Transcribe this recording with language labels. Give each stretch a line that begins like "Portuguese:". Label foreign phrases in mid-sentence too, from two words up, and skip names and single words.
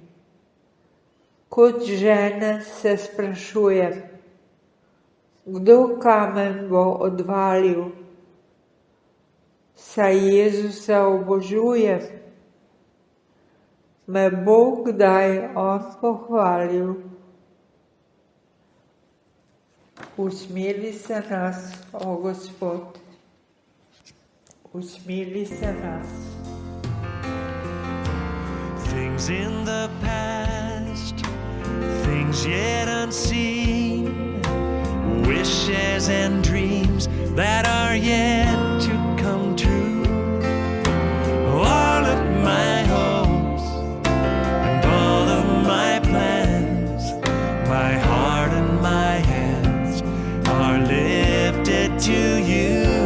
Slovenian: Kot žena se sprašujem, kdo kamen bo odvalil, saj Jezusa obožujem, me bo kdaj on pohvalil. Usmili se nas, o Gospod, usmili se nas.
English: Things in the past, things yet unseen, wishes and dreams that are yet to come true. All of my hopes and all of my plans, my heart and my hands are lifted to you.